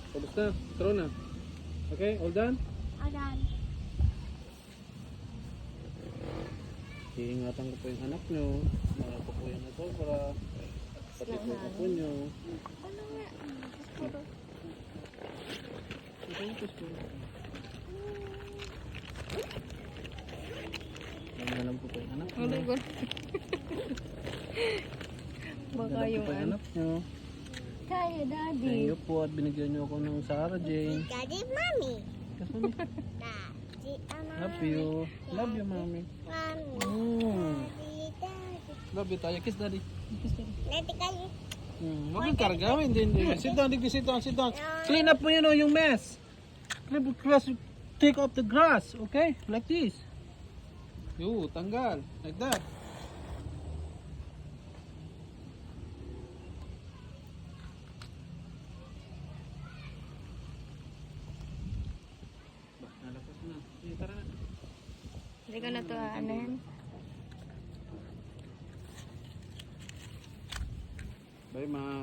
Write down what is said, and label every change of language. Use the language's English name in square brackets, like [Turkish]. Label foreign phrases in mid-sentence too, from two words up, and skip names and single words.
[Filipino] Tapos na. [English] Throw na. Okay, all done? [Filipino] Adan. Iingatan ko po yung anak nyo. Mga po po yung nasobra. Pati po ako nyo. Ano nga? Okay, tapos po. Ano lang po po yung anak nyo. Ano ko? Baka Ano yung po yung ano. anak nyo. Kaya, [English] Thank daddy. [Filipino] you po at binigyan nyo ako ng Sarah Jane. [English] Daddy, mommy. [Filipino] Kasi mami, [English] Daddy, love you. Love you, mami. Mommy. Mm. Daddy. Love you tayo. Kiss daddy. Kiss daddy. [Filipino] Daddy, kayo. Huwag kang karga. Hindi. [English] Sit down, Digby. Sit down, sit down. Clean up [Filipino] mo yun, oh, yung [English] mess. Clean up the grass. Take off the grass. Okay? Like this. Tanggal. Like that. [Filipino] Nalapas na. Tara na. Hindi ko na to aanan. [English] Bye, ma.